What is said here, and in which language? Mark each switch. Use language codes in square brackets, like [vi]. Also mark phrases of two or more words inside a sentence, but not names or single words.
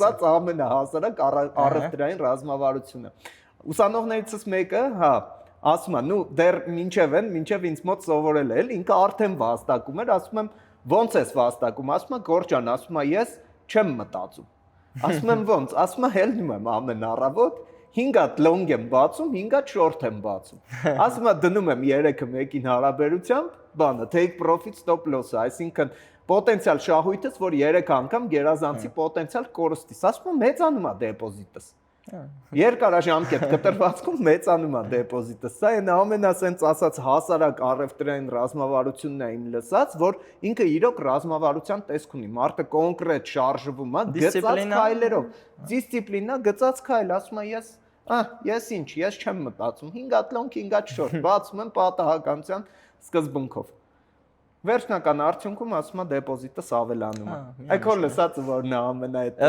[hy] Լսած ամենահասարակ առևտրային ռազմավարությունը։ Ուսանողներիցս մեկը, հա, ասում է, նու դեռ մինչև ինձ մոտ սովորել է, ինքը արդեն վաստակում էր, ասում եմ, ո՞նց ես վաստակում, ասում է, Գորջան, ասում է, ես չեմ մտածում։ Ասում եմ, ո՞նց, ասում է, հելնում եմ ամեն առավոտ, 5 հատ long եմ բացում, 5 հատ short եմ բացում։ Ասում եմ դնում եմ 3-ը մեկին հարաբերությամբ, բանը [en] take profit stop loss- [hy] ը, այսինքն պոտենցիալ շահույթս, որ 3 անգամ գերազանցի պոտենցիալ կորստից, ասում եմ մեծանում է դեպոզիտս։ Երկարաժամկետ կտրվածքում մեծանում է դեպոզիտը։ Սա այն ամենասենց ասած հասարակ առևտրային ռազմավարությունն է իմ լսած, որ ինքը իրոք ռազմավարության տեսք ունի։ Մարդը կոնկրետ շարժվում է գծած քայլերով։ Դիսցիպլինա գծած քայլ, ասում է ես ինչ, ես չեմ մտածում 5 հատ long, 5 հատ short, բացում եմ պատահականության սկզբունքով։ Վերջնական արդյունքում ասում է դեպոզիտս ավելանում է։ Այքո լսածը որն է ամենահետը։